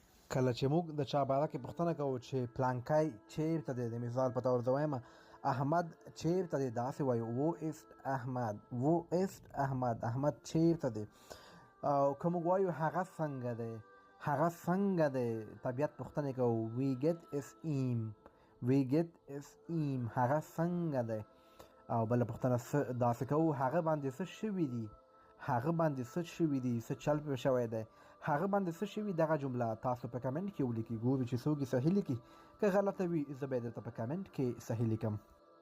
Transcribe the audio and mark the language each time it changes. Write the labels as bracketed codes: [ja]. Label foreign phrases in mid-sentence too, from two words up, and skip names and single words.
[ps] کله چې موږ د چا باره کې پوښتنه کوو چې پلانکی چیرته دی، د مثال په طور زه وایم احمد چیرته دی، داسې وایو [de] wo ist [ps] احمد، [de] wo ist [ps] احمد، احمد چیرته دی. او که موږ وایو هغه څنګه دی، هغه څنګه دی، طبیعت پوښتنې کوو [de] wie geht es ihm، wie geht es ihm، [ps] هغه څنګه دی. او بله پوښتنه داسې کوو هغه باندې څه شوي دي، هغه باندې څه شوي دي، څه چل پې شوی دی، هغه باندې څه شوي. دغه جمله تاسو په کمنټ کې ولیکئ، ګورو چې څوک یې صحیح لیکي. که غلطه وي زه به یې درته په کمنټ کې صحیح لیکم.